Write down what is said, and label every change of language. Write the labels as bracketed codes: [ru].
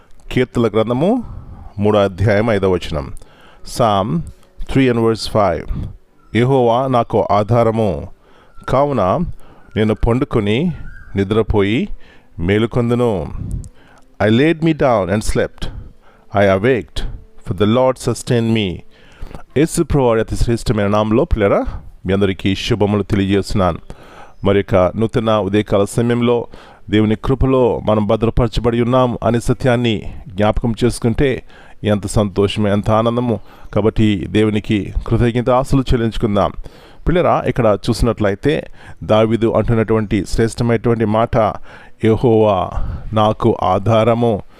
[te] కీర్తనల గ్రంథము 3వ అధ్యాయం 5వ వచనం. సామ్ 3:5. యెహోవా నాకు ఆధారము, కావున నేను పండుకొని నిద్రపోయి మేలుకొందును. [en] I laid me down and slept. I awaked, for the Lord sustained me. [te] యేసు ప్రభువు అతి శ్రేష్టమైన నామములో పిల్లరా మీ అందరికీ శుభములు తెలియజేస్తున్నాను. మరి యొక్క నూతన ఉదయకాల సమయంలో దేవుని కృపలో మనం భద్రపరచబడి ఉన్నాం అనే సత్యాన్ని జ్ఞాపకం చేసుకుంటే ఎంత సంతోషమే, ఎంత ఆనందము. కాబట్టి దేవునికి కృతజ్ఞత ఆశలు చెల్లించుకుందాం. పిల్లరా, ఇక్కడ చూసినట్లయితే దావీదు అంటున్నటువంటి శ్రేష్టమైనటువంటి మాట, యెహోవా నాకు ఆధారము.